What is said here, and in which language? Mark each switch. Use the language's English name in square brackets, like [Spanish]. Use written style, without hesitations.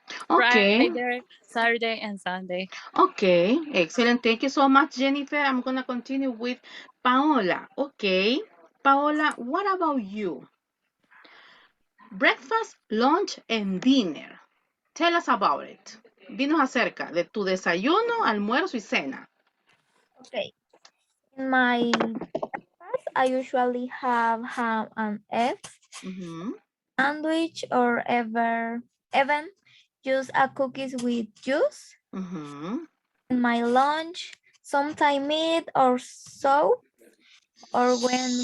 [English] Okay. Friday, Saturday, and Sunday. Okay. Excellent. Thank you so much, Jennifer. I'm going to continue with Paola. Okay. Paola, what about you? Breakfast, lunch, and dinner. Tell us about it. [Spanish] Dinos acerca de tu desayuno, almuerzo y cena. [English] Okay. In my breakfast, I usually have ham and eggs, sandwich, or even just a cookies with juice. In my lunch, sometimes meat or soup, or when we